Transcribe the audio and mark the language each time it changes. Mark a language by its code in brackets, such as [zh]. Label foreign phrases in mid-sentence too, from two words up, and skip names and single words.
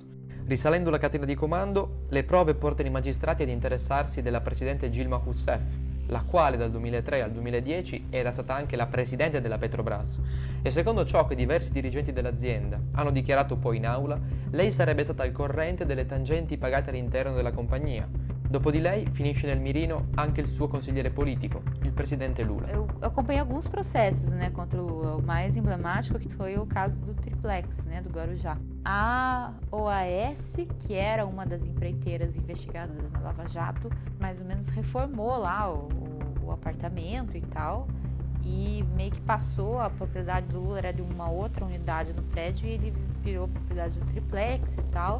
[it] Risalendo la catena di comando, le prove portano i magistrati ad interessarsi della presidente Dilma Rousseff, la quale dal 2003 al 2010 era stata anche la presidente della Petrobras, e secondo ciò che diversi dirigenti dell'azienda hanno dichiarato poi in aula, lei sarebbe stata al corrente delle tangenti pagate all'interno della compagnia. Dopo di lei finisce nel mirino anche il suo consigliere politico, il presidente Lula. [pt] Eu acompanhei alguns processos, né, contra o Lula. O mais emblemático foi o caso do Triplex, né, do Guarujá. A OAS, que era uma das empreiteiras investigadas na Lava Jato, mais ou menos reformou lá o apartamento e tal, e meio que passou, a propriedade do Lula era de uma outra unidade no prédio e ele virou propriedade do Triplex e tal.